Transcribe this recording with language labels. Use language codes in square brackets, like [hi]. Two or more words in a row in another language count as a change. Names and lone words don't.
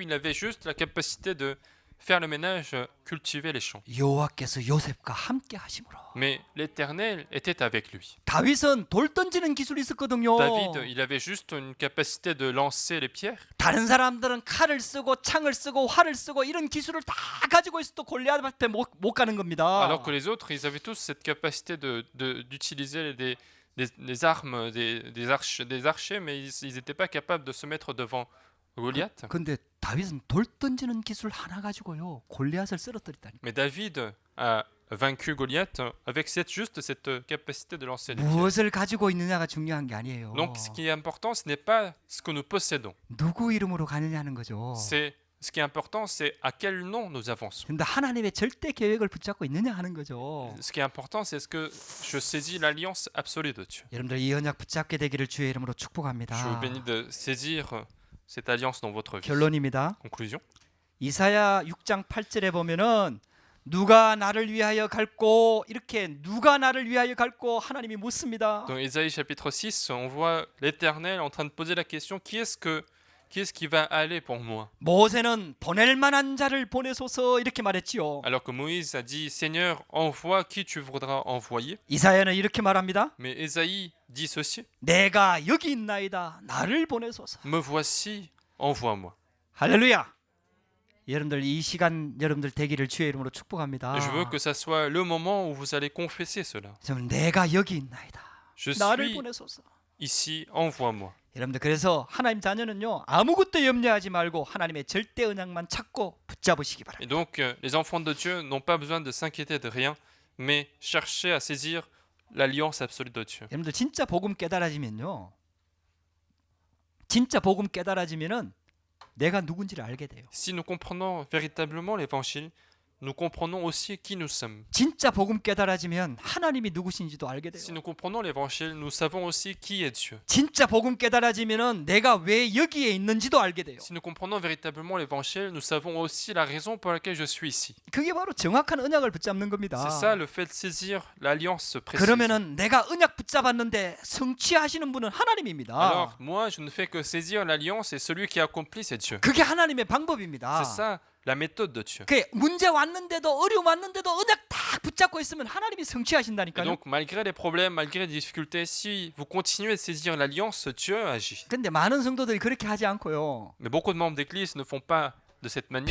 [fr] Il avait juste la capacité de faire le ménage, cultiver les champs. [ko] 여호와께서 요셉과 함께 하심으로. [fr] Mais l'Éternel était avec lui. [ko] 다윗은 돌 던지는 기술이 있었거든요. [fr] David, il avait juste une capacité de lancer les pierres. [ko] 다른 사람들은 칼을 쓰고 창을 쓰고 활을 쓰고 이런 기술을 다 가지고 있어도 골리앗 앞에 못 가는 겁니다. [fr] Alors que les autres, ils avaient tous cette capacité d'utiliser des armes, des archers, mais ils n'étaient pas capables de se mettre devant Goliath. [ko] 근데 다윗은 돌 던지는 기술 하나 가지고요 골리앗을 쓰러뜨리다니. [fr] Mais David a vaincu Goliath avec juste cette capacité de lancer les pierres. [ko] 무엇을 가지고 있느냐가 중요한 게 아니에요. [fr] Donc ce qui est important, ce n'est pas ce que nous possédons. [ko] 누구 이름으로 가느냐는 거죠. [fr] Ce qui est important, c'est à quel nom nous avançons. [ko] 근데 하나님의 절대 계획을 붙잡고 있느냐 하는 거죠. [fr] Ce qui est important, c'est ce que je saisis l'alliance absolue de Dieu. [ko] 여러분들 이 언약 붙잡게 되기를 주의 이름으로 축복합니다. [fr] Je vous bénis de saisir cette alliance dans votre vie. [ko] 결론입니다. [fr] Conclusion. [ko] 이사야 6장 8절에 보면은 누가 나를 위하여 갈고 이렇게 누가 나를 위하여 갈고 하나님이 묻습니다. [fr] Dans Ésaïe chapitre 6, on voit l'Éternel en train de poser la question qui est-ce qui va aller pour moi? [ko] 모세는 보낼 만한 자를 보내소서 이렇게 말했지요. [fr] Alors que Moïse a dit Seigneur, envoie qui tu voudras envoyer. [ko] 이사야는 이렇게 말합니다. [fr] Mais Ésaïe dit ceci [ko] 내가 여기 있나이다. 나를 보내소서. [fr] Me voici, envoie-moi. [ko] 할렐루야. 여러분들 이 시간 여러분들 되기를 주의 이름으로 축복합니다. [fr] Et je veux que ça soit le moment où vous allez confesser cela. [ko] 좀 내가 여기 있나이다. [fr] Je [ko] 나를 [fr] suis [ko] 보내소서. [fr] ici, envoie-moi. [ko] 여러분들 그래서 하나님 자녀는요 아무것도 염려하지 말고 하나님의 절대 언약만 찾고 붙잡으시기 바랍니다. [fr] Et donc, les enfants de Dieu n'ont pas besoin de s'inquiéter de rien, mais chercher à saisir l'alliance absolue de Dieu. [ko] 여러분들 진짜 복음 깨달아지면요, 진짜 복음 깨달아지면은 내가 누군지를 알게 돼요. [fr] Si nous comprenons véritablement l'évangile, nous comprenons aussi qui nous sommes. [ko] 진짜 복음 깨달아지면 하나님이 누구신지도 알게 돼요. [fr] Si nous comprenons l'évangile, nous savons aussi qui est Dieu. [ko] 진짜 복음 깨달아지면은 내가 왜 여기에 있는지도 알게 돼요. [fr] Si nous comprenons véritablement l'évangile, nous savons aussi la raison pour laquelle je suis ici. [ko] 그게 바로 정확한 언약을 붙잡는 겁니다. [fr] C'est ça le fait de saisir l'alliance précise. [ko] 그러면은 내가 언약 붙잡았는데 성취하시는 분은 하나님입니다. [fr] Alors, moi, je ne fais que saisir l'alliance et celui qui accomplit, c'est Dieu. [ko] 그게 하나님의 방법입니다. [fr] C'est ça la méthode de Dieu. [ko] 그 문제 왔는데도 어려움 왔는데도 언약 딱 붙잡고 있으면 하나님이 [fr] Et [ko] 성취하신다니까요. [fr] donc, malgré les problèmes, malgré les difficultés, si vous continuez de saisir l'alliance, Dieu agit. [ko] 근데 많은 성도들이 그렇게 하지 않고요. [fr] Mais beaucoup de membres d'église ne font pas de cette manière.